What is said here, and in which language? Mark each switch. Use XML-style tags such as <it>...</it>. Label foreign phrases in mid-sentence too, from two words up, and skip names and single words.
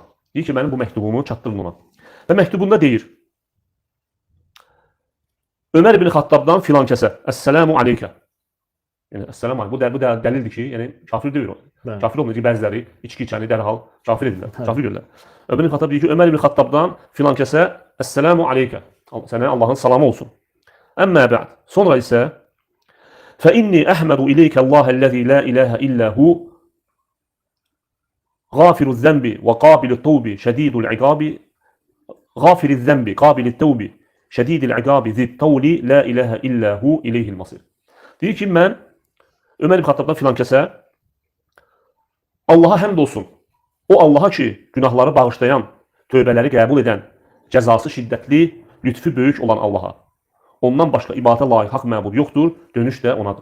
<az>Deyir ki, mənim bu məktubumu çatdırın ona. Və məktubunda deyir: Ömər ibn Xattabdan filan kəsə,</az> <ar>السلام عليك.</ar> <az>Yəni,</az> <ar>السلام عليك.</ar> <az>Bu dəlildir ki, yəni kafir deyil o. Kafir olmuyor ki, bəziləri içki içəni dərhal kafir edirlər. Kafir görürlər. Ömər ibn Xattab deyir ki, Ömər ibn Xattabdan filan kəsə,</az> <ar>السلام عليك.</ar> <az>Sənə Allahın salamı olsun.</az> <ar>أما بعد.</ar> <az>Sonra isə</az> <ar>فإني أحمد إليك الله الذي لا إله إلا هو غافر الذنب وقابل التوب شديد العقاب غافر الذنب قابل التوب شديد العقاب ذي الطول لا إله إلا هو إليه المصير.</ar> <az>Deyir ki, mən Ömər ibn Xattabdan filan kəsə Allaha həmd olsun. O Allaha ki, günahları bağışlayan, tövbələri qəbul edən, cəzası şiddətli, lütfü böyük olan Allaha. Ondan başqa ibadətə layiq haqq məbud yoxdur, dönüş də onadır.</az>